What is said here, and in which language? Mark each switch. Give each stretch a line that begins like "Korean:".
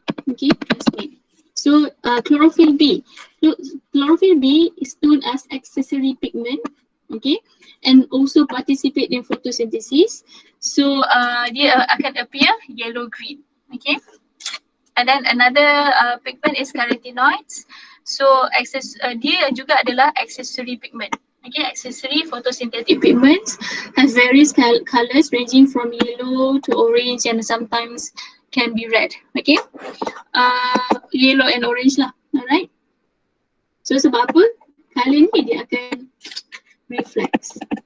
English: Okay, transmit. So chlorophyll B. Chlorophyll B is known as accessory pigment. Okay, and also participate in photosynthesis.
Malay: So dia akan
English: appear yellow green. Okay, and then another pigment is carotenoids.
Malay: So dia juga adalah accessory pigment.
English: Okay, accessory photosynthetic pigments has various colors ranging from yellow to orange and sometimes can be red. Okay, yellow and orange lah. Alright. So
Malay: sebab apa? Color ni dia akan reflect.